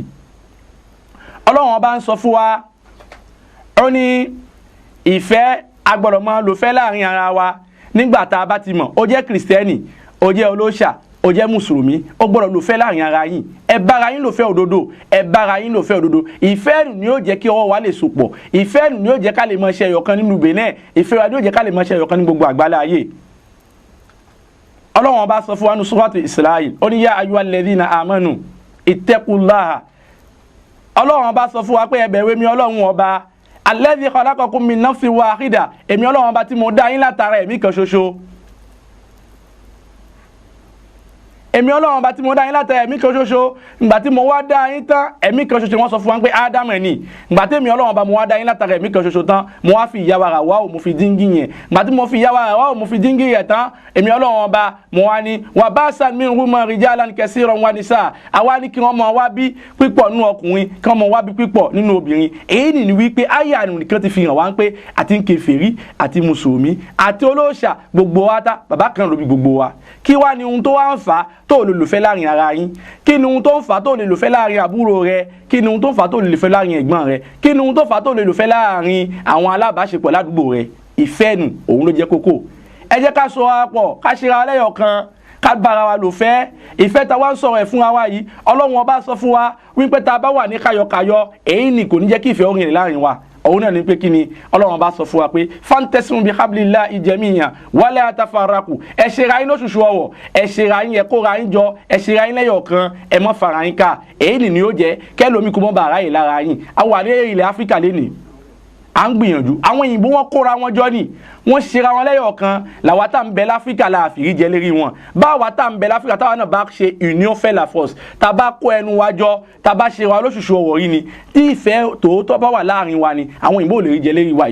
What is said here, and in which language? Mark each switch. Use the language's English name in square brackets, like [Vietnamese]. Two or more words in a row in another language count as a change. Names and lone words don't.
[Yoruba] Ọlọ́run ọba ń sọ fún wa ó ní ìfẹ́ agbọ́dọ̀ máa lò fẹ́ láàrin ara wa nígbà tá a bá ti mọ̀ ó jẹ́ kìrìsìtẹ́nì, ó jẹ́ olóṣà, ó jẹ́ mùsùlùmí, ó gbọ́dọ̀ lò fẹ́ láàrin ara yín. Ẹ bára yín lò fẹ́ òdodo, ẹ bára yín lò fẹ́ òdodo. Ìfẹ́ ni yóò jẹ́ kí ọwọ́ wa lè sopọ̀, ìfẹ́ ni yóò jẹ́ ká lè máa ṣe ẹyọ̀kan nínú Benin, ìfẹ́ wa ni yóò jẹ́ ká lè máa ṣe ẹyọ̀kan ní gbogbo àgbálá ayé. Ọlọ́run ọba sọ fún wa ní Suratu Isra'il ó ní [Arabic] يا أيها الذين آمنوا اتقوا الله. [Yoruba] Ọlọ́run ọba sọ fún wa pé ẹ bẹ̀rù èmi Ọlọ́run ọba [Arabic] الذي خلقكم من نفس واحدة, [Yoruba] èmi Ọlọ́run ọba tí mo dá yín látara ẹ̀mí kan ṣoṣo. Èmi Ọlọ́run ọba tí mo dá yín látara ẹ̀mí kan ṣoṣo. Ìgbà tí mo wá dá yín tán ẹ̀mí kan ṣoṣo wọ́n sọ fún wa pé Ádámù ni. Ìgbà tí èmi Ọlọ́run ọba mo wá dá yín látara ẹ̀mí kan ṣoṣo tán mo wá fi ìyá wa Háwà mo fi díngì yẹn. Ìgbà tí mo fi ìyá wa Háwà mo fi díngì yẹn tán èmi Ọlọ́run ọba mo wá ní wa [Arabic] بث منهما رجالا كثيرا ونساء, [Yoruba] àwa ní kí wọ́n máa wá bí pípọ̀ nínú ọkùnrin kí wọ́n máa wá bí pípọ̀ nínú obìnrin. Èyí ni wípé àyà nìkan ti fi hàn wá pé àti kèfèrí àti mùsùlùmí àti olóòṣà gbogbo wa ta bàbá kan ló bí gbogbo wa. Kí wá ní ohun tó wá ń fà tó lè lò fẹ́ láàrin ara yín? Kí ni ohun tó ń fà tó lè lò fẹ́ láàrin àbúrò rẹ? Kí ni ohun tó ń fà tó lè lò fẹ́ láàrin ẹ̀gbọ́n rẹ? Kí ni ohun tó fà tó lè lò fẹ́ láàrin àwọn alábàáṣepọ̀ ládùúgbò rẹ? Ìfẹ́ nù òun ló jẹ́ kókó. Ẹ jẹ́ ká so wa pọ̀, ká ṣe ra lẹ́yọ̀ kan, ká bára wa lò fẹ́. Ìfẹ́ ta wá ń sọ̀rọ̀ ẹ̀ fún wa yìí Ọlọ́run ọba sọ fún wa wípé ta bá wà ní kayọ̀kayọ̀ èyí ni kò ní jẹ́ kí ìfẹ́ ó rìn láàrin wa. Òun náà ní pé kí ni Ọlọ́run bá sọ fún wa pé [Arabic] فاعتصموا بحبل الله جميعا ولا تفرقوا, [Yoruba] ẹ ṣe ra yín lóṣùṣù ọwọ̀, ẹ ṣe ra yín, ẹ kó ra yín jọ, ẹ ṣe ra yín lẹ́yọ̀ kan, ẹ má fara yín ká. Èyí ni yóò jẹ́ kẹ́lòmí kó mọ́ bá ara yìí lára yín. Àwọn àdé ilẹ̀ Áfíríkà lénìí à ń gbìyànjú, àwọn òyìnbó wọn kóra wọn jọ ni wọ́n ṣera wọn lẹ́yọ̀ kan. làwa tá ń bẹ l'Áfíríkà la àfìrí jẹ lérí wọn. báwa tá ń bẹ l'Áfíríkà táwa náà bá ṣe [French] union fait la force, [Yoruba] tá bá kó ẹnu wa jọ, tá bá ṣe wa lóṣùṣù ọwọ̀ rí ni, tí ìfẹ́ tòótọ́ bá wà láàrin wa ni àwọn òyìnbó ò lè rí jẹ lérí wa.